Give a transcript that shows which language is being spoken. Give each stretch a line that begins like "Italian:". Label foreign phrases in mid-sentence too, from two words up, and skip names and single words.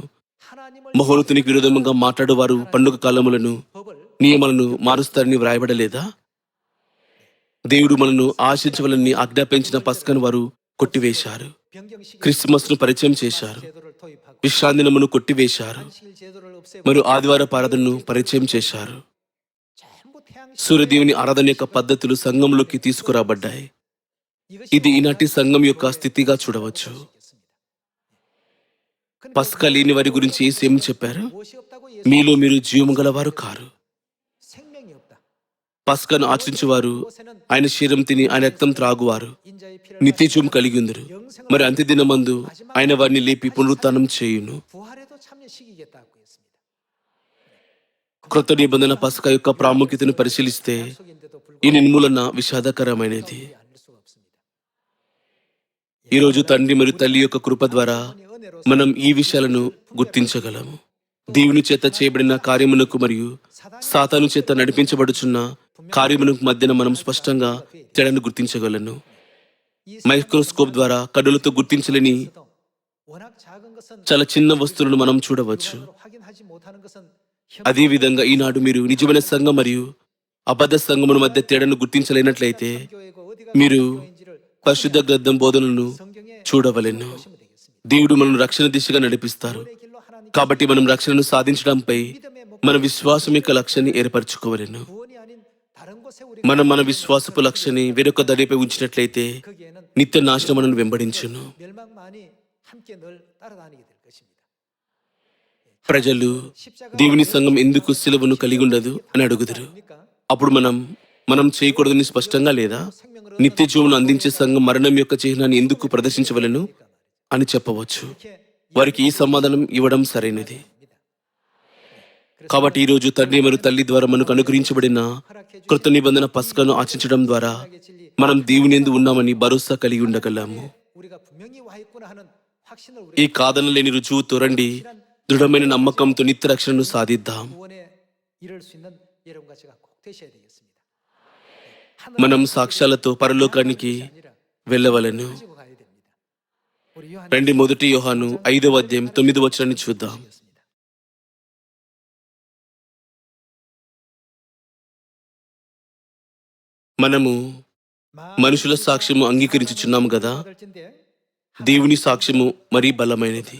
Korean: 하나님을
Telugu: మహోన్నతునికి విరోధంగా మాట్లాడేవారు పండుగ కాలములను
Korean: 법을
Telugu: నియమాలను మారుస్తారని వ్రాయబడలేదా? దేవుడు మనను ఆశించవలని ఆజ్ఞాపించిన పస్కాను వారు కొట్టివేశారు.
Korean: 변경시키
Telugu: క్రిస్మస్ ను పరిచయం చేశారు.
Korean: 제도를 도입하고
Telugu: విశ్రాంతి దినమును కొట్టివేశారు.
Korean: 안식일 제도를 없애고
Telugu: మరియు ఆదివార ఆరాధనను పరిచయం చేశారు.
Korean: 전부 태양
Telugu: సూర్యదేవుని ఆరాధన యొక్క పద్ధతులు సంఘంలోకి తీసుకురాబడ్డాయి. ఇది ఈనాటి సంఘం యొక్క స్థితిగా చూడవచ్చు. పస్కా లేని వారి గురించి యేసు ఏం చెప్పారు?
Korean: 무엇이 없다고
Telugu: మీలో మీరు జీవము గలవారు కారు.
Korean: 생명이 없다.
Telugu: పస్కాను ఆచరించేవారు
Korean: 그것에는
Telugu: ఆయన శరీరం తిని ఆయన రక్తం త్రాగువారు
Korean: 인자의 피를
Telugu: నిత్యజీవం కలిగి ఉందరు. మరి అంత్యదినమందు ఆయన వారిని లేపి పునరుత్థానం చేయును.
Korean: 부활에도 참여시키겠다고 했습니다.
Telugu: క్రొత్త నిబంధన పస్కా యొక్క ప్రాముఖ్యతను పరిశీలిస్తే
Korean: 속인데도
Telugu: ఈ
Korean: 불구하고
Telugu: నిర్మూలన విషాదకరమైనది.
Korean: 않을 수가 없습니다.
Telugu: ఈ రోజు తండ్రి మరియు తల్లి యొక్క కృప ద్వారా
Korean: 이 은혜로
Telugu: మనం ఈ విషయాలను గుర్తించగలము. దేవుని చేత చేయబడిన కార్యమునకు మరియు సాతాను చేత నడిపించబడుచున్న కార్యమునకు మధ్యన మనం స్పష్టంగా తేడాను గుర్తించగలను. మైక్రోస్కోప్ ద్వారా కన్నులతో గుర్తించలేని
Korean: 워낙 작은 것은
Telugu: చాలా చిన్న వస్తువులను మనం చూడవచ్చు.
Korean: 확인하지 못하는 것은
Telugu: అదే విధంగా ఈనాడు మీరు నిజమైన సంఘం మరియు అబద్ధ సంఘముల మధ్య తేడాను గుర్తించలేనట్లయితే
Korean: 교회고 어디가
Telugu: మీరు
Korean: 교회인지를
Telugu: పరిశుద్ధ గ్రంథం బోధనలను
Korean: 성경에
Telugu: చూడవలెను.
Korean: 보시면 되겠습니다.
Telugu: దేవుడు మనల్ని రక్షణ దిశగా నడిపిస్తారు.
Korean: 구원의 길로 하나님께
Telugu: కాబట్టి మనం రక్షణను సాధించడంపై
Korean: 믿음의
Telugu: మన
Korean: 목표
Telugu: విశ్వాసం యొక్క లక్ష్యాన్ని ఏర్పరచుకోవలెను.
Korean: 구원이 아닌 다른 곳에 우리가
Telugu: మనం మన విశ్వాసపు లక్ష్యాన్ని వేరొక దరిపై ఉంచినట్లయితే
Korean: 거기에는
Telugu: నిత్య నాశనం మనను వెంబడించును.
Korean: 멸망만이 함께 늘 따라다니게 될 것입니다.
Telugu: ప్రజలు దేవుని సంఘం ఎందుకు సిలువను కలిగి ఉండదు అని అడుగుదురు. అప్పుడు మనం చేయకూడదని స్పష్టంగా లేదా నిత్య జీవమును అందించే సంఘం మరణం యొక్క చిహ్నాన్ని ఎందుకు ప్రదర్శించవలెను అని చెప్పవచ్చు. వారికి ఈ సమాధానం ఇవ్వడం సరైనది. కాబట్టి ఈరోజు తండ్రి మరియు తల్లి ద్వారా మనకు అనుగ్రహించబడిన కృత నిబంధన పస్కాను ఆచరించడం ద్వారా మనం దేవుని యందు ఉన్నామని భరోసా కలిగి ఉండగలము.
Korean: 우리가 분명히 와 있구나 하는 확신을
Telugu: ఈ
Korean: 우리
Telugu: కాదన లేని రుజువుతో రండి దృఢమైన నమ్మకంతో నిత్య రక్షణను సాధిద్దాం.
Korean: 구원에 이를 수 있는 여러분과 제가 꼭 되셔야 되겠습니다.
Telugu: మనం సాక్ష్యాలతో పరలోకానికి వెళ్ళవలెను.
Korean: 가지고 가야 됩니다. 우리 요한
Telugu: రండి 1 యోహాను 5వ అధ్యాయం 9వ వచనాన్ని చూద్దాం. మనము మనుషుల సాక్ష్యము అంగీకరించుచున్నాము కదా, దేవుని సాక్ష్యము మరీ బలమైనది.